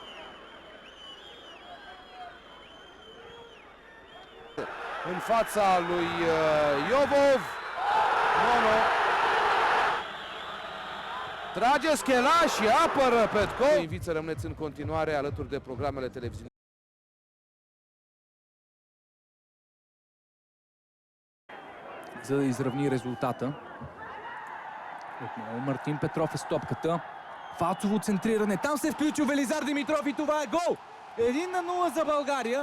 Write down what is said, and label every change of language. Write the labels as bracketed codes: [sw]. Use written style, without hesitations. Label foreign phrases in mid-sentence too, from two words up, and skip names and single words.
[ro] În fața lui Iovov. No. Trage Schela și apără Petkov. Invit să rămâneți în continuare alături de programele televiziunii. [bg] За да изравни резултата. Отново Мартин Петров е с топката. Фалцово центриране. Там се включи Велизар Димитров и това е гол! 1-0 за България.